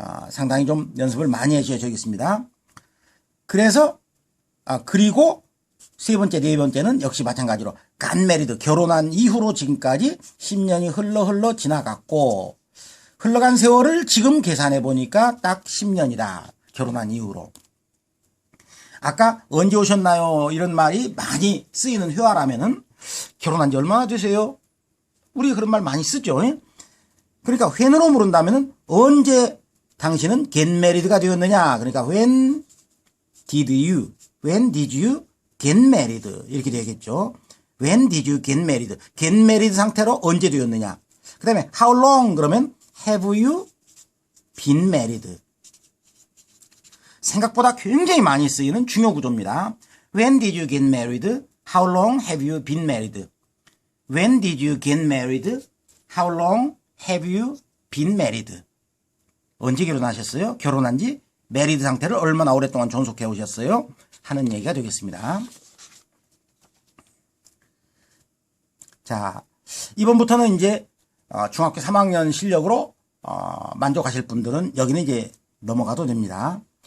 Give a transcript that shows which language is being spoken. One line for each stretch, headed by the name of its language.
Korean: 상당히 좀 연습을 많이 해주셔야 되겠습니다. 그래서, 그리고 세 번째, 네 번째는 역시 마찬가지로 got married, 결혼한 이후로 지금까지 10년이 흘러 지나갔고, 흘러간 세월을 지금 계산해 보니까 딱 10년이다. 결혼한 이후로. 아까 언제 오셨나요? 이런 말이 많이 쓰이는 회화라면은 결혼한 지 얼마나 되세요? 우리 그런 말 많이 쓰죠. 그러니까 when으로 물은다면은 언제 당신은 get married가 되었느냐?
English: 그러니까 when did you get married?
Korean: 이렇게 되겠죠.
English: When did you get married?
Korean: get married 상태로 언제 되었느냐? 그 다음에
English: how long 그러면 have you been married?
Korean: 생각보다 굉장히 많이 쓰이는 중요 구조입니다.
English: When did you get married? How long have you been married? When did you get married? How long have you been married?
Korean: 언제 결혼하셨어요? 결혼한 지 married 상태를 얼마나 오랫동안 존속해 오셨어요? 하는 얘기가 되겠습니다. 자, 이번부터는 이제 중학교 3학년 실력으로 만족하실 분들은 여기는 이제 넘어가도 됩니다.